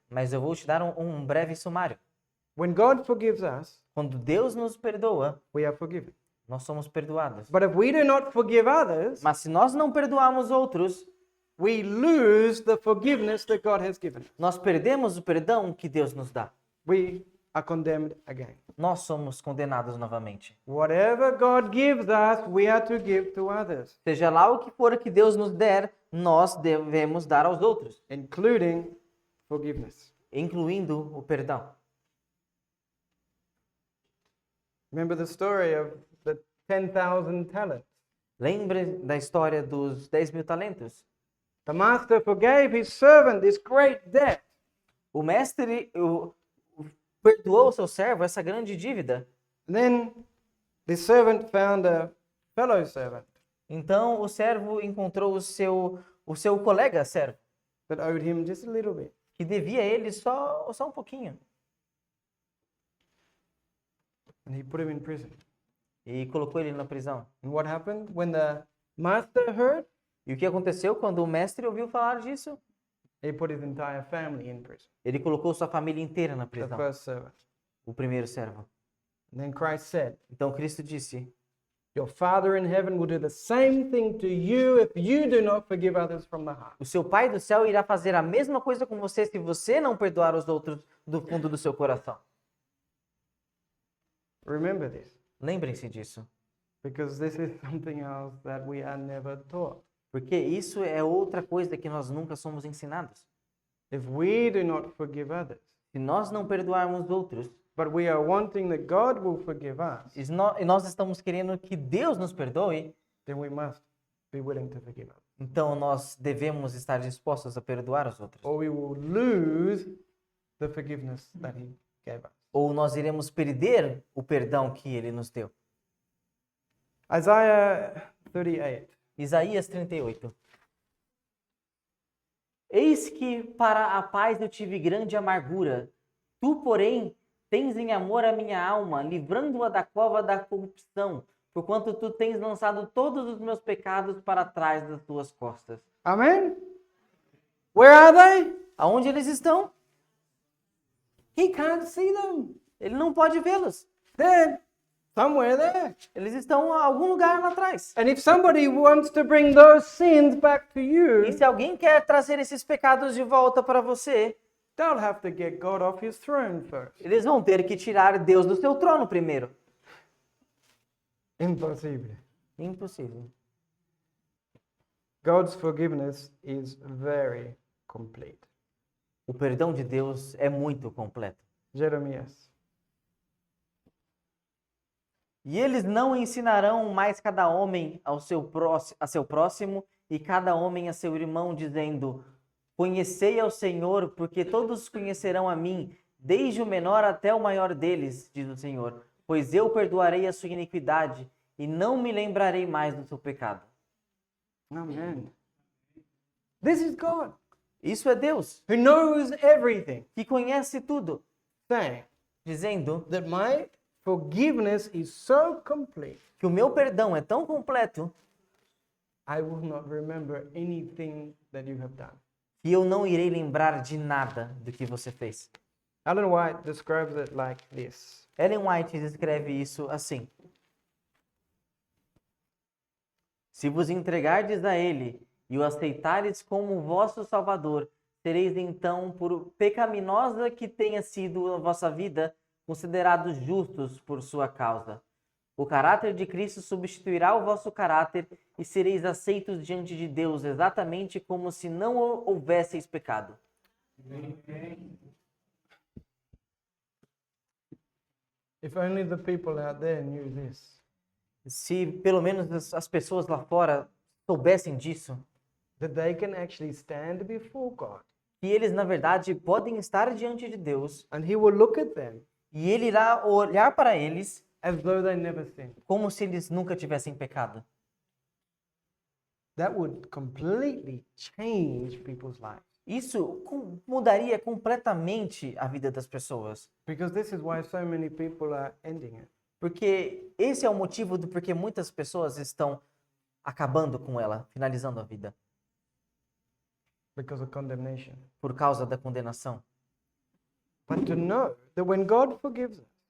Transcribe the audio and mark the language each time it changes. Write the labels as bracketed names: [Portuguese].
[Portuguese] mas eu vou te dar um breve sumário. [English] When God forgives us, [Portuguese] Quando Deus nos perdoa, [English] we are forgiven. [Portuguese] nós somos perdoados. [English] But if we do not forgive others, [Portuguese] Mas se nós não perdoarmos outros, [English] we lose the forgiveness that God has given. [Portuguese] nós perdemos o perdão que Deus nos dá. [English] We are condemned again. [Portuguese] Nós somos condenados novamente. [English] Whatever God gives us, we are to give to others, [Portuguese] Seja lá o que for que Deus nos der, nós devemos dar aos outros, [English] including forgiveness. [Portuguese] incluindo o perdão. [English] Remember the story of the 10,000 talents. [Portuguese] Lembre da história dos 10.000 talentos. [English] The master forgave his servant this great debt. [Portuguese] O mestre perdoou o seu servo essa grande dívida. [English] And then the servant found a fellow servant [Portuguese] Então o servo encontrou o seu colega servo, [English] that owed him just a little bit. [Portuguese] que devia a ele só um pouquinho. [English] And he put him in prison. [Portuguese] E colocou ele na prisão. [English] And what happened when the master heard? [Portuguese] E o que aconteceu quando o mestre ouviu falar disso? [English] He put his entire family in prison. [Portuguese] Ele colocou sua família inteira na [English] The [Portuguese] prisão, [English] first servant. [Portuguese] o primeiro servo. [English] And then Christ said, [Portuguese] Então Cristo disse: [English] your Father in heaven will do the same thing to you if you do not forgive others from the heart. [Portuguese] o seu Pai do céu irá fazer a mesma coisa com você se você não perdoar os outros do fundo do seu coração. [English] Remember this, [Portuguese] Lembrem-se disso, [English] because this is something else that we are never taught. [Portuguese] porque isso é outra coisa que nós nunca somos ensinados. [English] If we do not forgive others, [Portuguese] Se nós não perdoarmos outros, [English] but we are wanting that God will forgive us, [Portuguese] e nós estamos querendo que Deus nos perdoe, [English] then we must be willing to forgive others. [Portuguese] então nós devemos estar dispostos a perdoar os outros. [English] Or we will lose the forgiveness that He gave us. [Portuguese] Ou nós iremos perder o perdão que Ele nos deu. [English] Isaiah 38. [Portuguese] Isaías 38. Eis que para a paz eu tive grande amargura. Tu, porém, tens em amor a minha alma, livrando-a da cova da corrupção, porquanto tu tens lançado todos os meus pecados para trás das tuas costas. [English] Amen? Where are they? [Portuguese] Aonde eles estão? [English] He can't see them. [Portuguese] Ele não pode vê-los. [English] They're somewhere there. [Portuguese] Eles estão a algum lugar lá atrás. [English] And if somebody wants to bring those sins back to you, [Portuguese] E se alguém quer trazer esses pecados de volta para você, [English] they'll have to get God off His throne first. [Portuguese] eles vão ter que tirar Deus do seu trono primeiro. [English] Impossible. [Portuguese] Impossível. [English] God's forgiveness is very complete. [Portuguese] O perdão de Deus é muito completo. Jeremias. E eles não ensinarão mais cada homem a seu próximo e cada homem a seu irmão, dizendo: conhecei ao Senhor, porque todos conhecerão a mim, desde o menor até o maior deles, diz o Senhor. Pois eu perdoarei a sua iniquidade e não me lembrarei mais do seu pecado. [English] Amen. This is God, [Portuguese] Isso é Deus, [English] who knows everything, [Portuguese] que conhece tudo, [English] saying [Portuguese] dizendo [English] that my forgiveness is so complete, [Portuguese] que o meu perdão é tão completo [English] I will not remember anything that you have done. [Portuguese] que eu não irei lembrar de nada do que você fez. [English] Ellen White describes it like this. [Portuguese] Ellen White escreve isso assim: se vos entregardes a Ele e o aceitares como vosso Salvador, sereis então, por pecaminosa que tenha sido a vossa vida, considerados justos por sua causa. O caráter de Cristo substituirá o vosso caráter e sereis aceitos diante de Deus, exatamente como se não houvesseis pecado. [English] If only the people out there knew this, [Portuguese] Se pelo menos as pessoas lá fora soubessem disso, [English] that they can actually stand before God [Portuguese] que eles, na verdade, podem estar diante de Deus [English] and He will look at them [Portuguese] e Ele irá olhar para eles [English] as though they never sinned. [Portuguese] como se eles nunca tivessem pecado. [English] That would completely change people's lives. [Portuguese] Isso mudaria completamente a vida das pessoas. [English] Because this is why so many people are ending it. [Portuguese] Porque esse é o motivo do porquê muitas pessoas estão acabando com ela, finalizando a vida, [English] Because of condemnation. [Portuguese] por causa da condenação. [English] But to know that when God forgives us,